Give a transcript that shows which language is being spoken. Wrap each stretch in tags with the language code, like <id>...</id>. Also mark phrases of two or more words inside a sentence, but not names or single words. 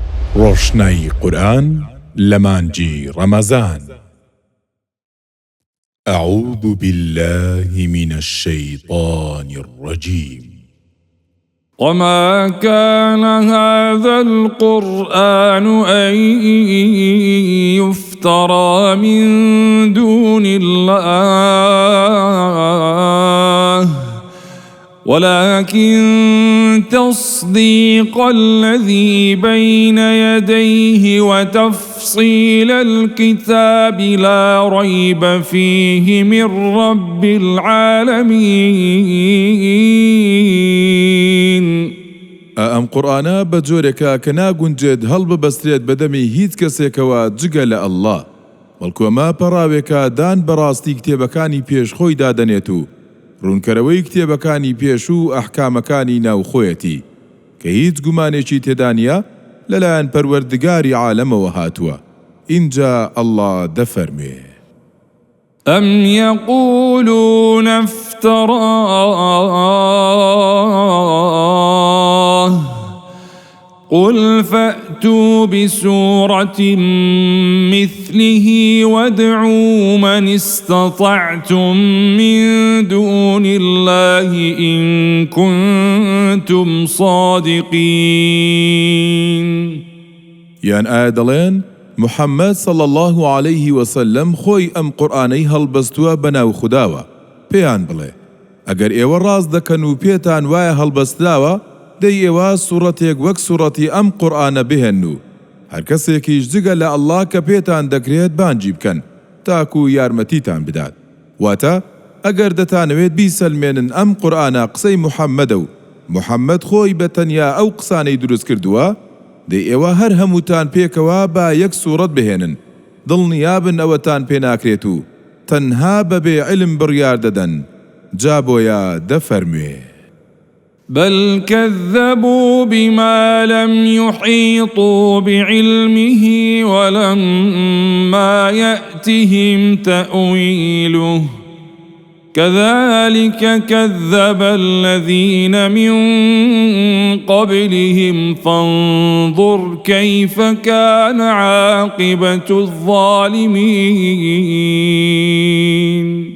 <ckb>ڕۆشنای قورآن لە مانگی ڕەمەزان.</ckb> <ar>أعوذ بالله من الشيطان الرجيم. وما كان هذا القرآن أن يفترى من دون الله ولكن تصديق الذي بين يديه وتفصيل الكتاب لا ريب فيه من رب العالمين.</ar> <ckb>ئەم قورئانە بە جۆرێکە کە ناگونجێت هەڵببەسترێت بەدەمی هیچ کەسێکەوە جگە لە ئەڵڵا، بەڵکو ئەمە پەڕاوێکە دان بەڕاستی کتێبەکانی پێشخۆی دادەنێت و ڕوونکەرەوەی کتێبەکانی پێش و ئەحکامەکانی ناوخۆیەتی کە هیچ گومانێکی تێدا نیە لەلایەن پەروەردگاری عالەمەوە هاتووە. اینجا ئەڵڵا دەفەرمێ:</ckb> <ar>أم يقولون افتراه قل فأتوا بسورة مثله وادعوا من استطعتم من دون الله إن كنتم صادقين.</ar> <ckb>یان ئایا دەڵێن محەممەد</ckb> <ar>صلی الله عليه وسلم</ar> <ckb>خۆی ئەم قورئانەی هەڵبەستووە بەناو خودداوە، پێیان بڵێ ئەگەر ئێوە ڕاست دەکەن و پێتان وایە هەڵبەستراوە دەی ئێوە سوورەتێک وەک سوورەتی ئەم قورئانە بهێن و هەر کەسێکیش جگە لە ئەڵڵا کە پێتان دەکرێت بانگی بکەن تاکو یارمەتیتان بدات. واتە ئەگەر دەتانەوێت بیسەلمێنن ئەم قورئانە قسەی محەممەدە و محەممەد خۆی بە تەنیا ئەو قسانەی دروست کردووە، دەی ئێوە هەر هەمووتان پێکەوە با یەک سوورەت بهێنن، دڵنیابن ئەوەتان پێ ناکرێت و تەنها بەبێ علم بڕیار دەدەن. جا بۆیە دەفەرموێ:</ckb> <ar>بل كذبوا بما لم يحيطوا بعلمه ولما يأتهم تأويله كذلك كذب الذين من قبلهم فانظر كيف كان عاقبة الظالمين.</ar>